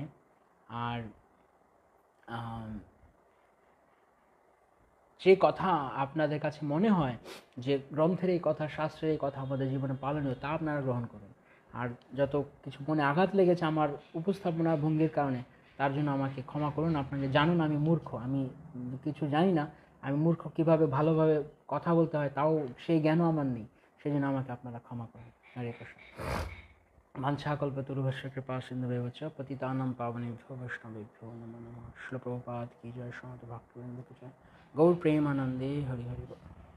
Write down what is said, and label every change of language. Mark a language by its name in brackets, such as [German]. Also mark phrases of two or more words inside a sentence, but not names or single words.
[Bangla] আর যে কথা আপনাদের কাছে মনে হয় যে গ্রন্থের এই কথা, শাস্ত্রের এই কথা আমাদের জীবনে পালনীয়, তা আপনারা গ্রহণ করুন। আর যত কিছু মনে আঘাত লেগেছে আমার উপস্থাপনা ভঙ্গির কারণে, তার জন্য আমাকে ক্ষমা করুন। আপনাকে জানুন আমি মূর্খ, আমি কিছু জানি না, আমি মূর্খ, কীভাবে ভালোভাবে কথা বলতে হয় তাও সেই জ্ঞানও আমার নেই, সেই জন্য আমাকে আপনারা ক্ষমা করুন। হরে কৃষ্ণ। [Sanskrit] वाञ्छाकल्पतरुभ्यश्च कृपासिन्धुभ्यः च पतितानां पावनेभ्यो वैष्णवेभ्यो नमो नमः। [Hindi] श्रील प्रभुपाद की जय। श्रीमद् भक्तवृंद की जय। [Bangla] গৌর প্রেমানন্দে হরি হরি বোল।